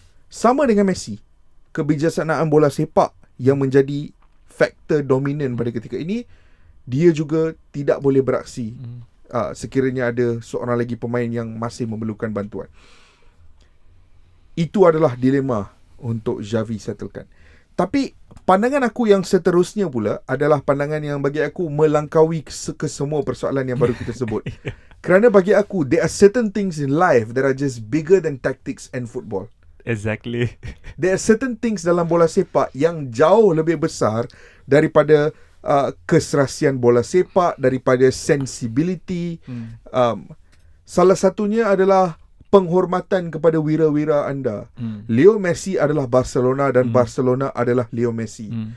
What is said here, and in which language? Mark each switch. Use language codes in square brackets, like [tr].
[ms] Sama dengan Messi, kebijaksanaan bola sepak yang menjadi faktor dominan pada ketika ini, dia juga tidak boleh beraksi sekiranya ada seorang lagi pemain yang masih memerlukan bantuan. Itu adalah dilema untuk Xavi settlekan. Tapi pandangan aku yang seterusnya pula adalah pandangan yang bagi aku melangkaui ke semua persoalan yang baru kita sebut. Kerana bagi aku, [en] there are certain things in life that are just bigger than tactics and football. Exactly. There are certain things [ms] dalam bola sepak yang jauh lebih besar daripada keserasian bola sepak, daripada sensibility. Salah satunya adalah penghormatan kepada wira-wira anda. Leo Messi adalah Barcelona dan Barcelona adalah Leo Messi.